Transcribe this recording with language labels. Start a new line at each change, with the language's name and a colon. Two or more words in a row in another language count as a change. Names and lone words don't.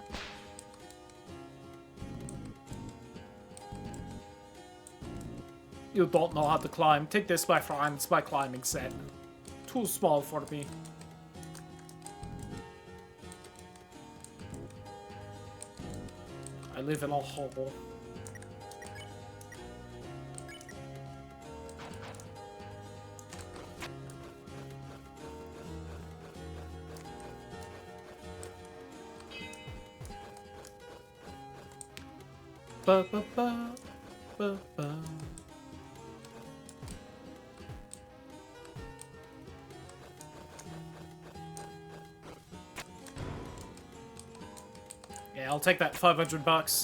English: You don't know how to climb. Take this, my friend. It's my climbing set. Too small for me. I live in a hole. Ba ba ba ba ba. Yeah, I'll take that 500 bucks.